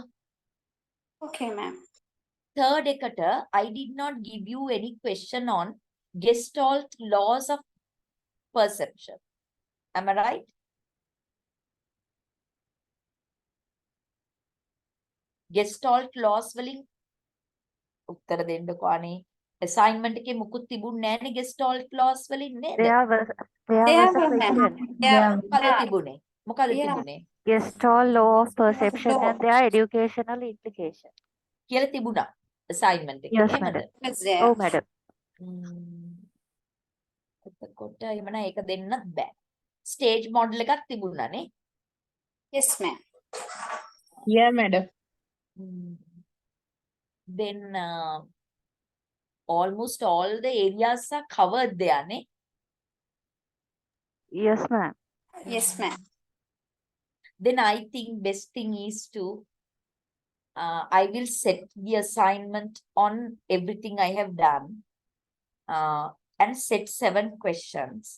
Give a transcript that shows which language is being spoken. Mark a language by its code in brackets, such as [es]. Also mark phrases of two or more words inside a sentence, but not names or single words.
[en] Okay, ma'am. Third ekata, I did not give you any question on Gestalt laws of perception. Am I right? [si] Gestalt laws වලින් උත්තර දෙන්නකෝ අනේ assignment එකේ මුකුත් තිබුණ නැහැනේ Gestalt laws වලින් නේද? [en] There was Yeah, a ma'am. question. Yeah. [si] මොකද තිබුණේ? මොකද [en] Yeah. [si] තිබුණේ? [en] Gestalt law of perception Law. and their educational implication. [si] කියලා තිබුණා assignment එකේ. [en] Yes, [si] එහෙමද? [en] madam. Yes, there. Oh, madam. [si] එතකොට එහෙමනම් ඒක දෙන්නත් බෑ. [en] Stage model [si] එකක් තිබුණානේ. [en] Yes, ma'am. Yeah, madam. Then almost all the areas are covered there, ne? Yes, ma'am. Yes, ma'am. Then I think best thing is to I will set the assignment on everything I have done and set 7 questions.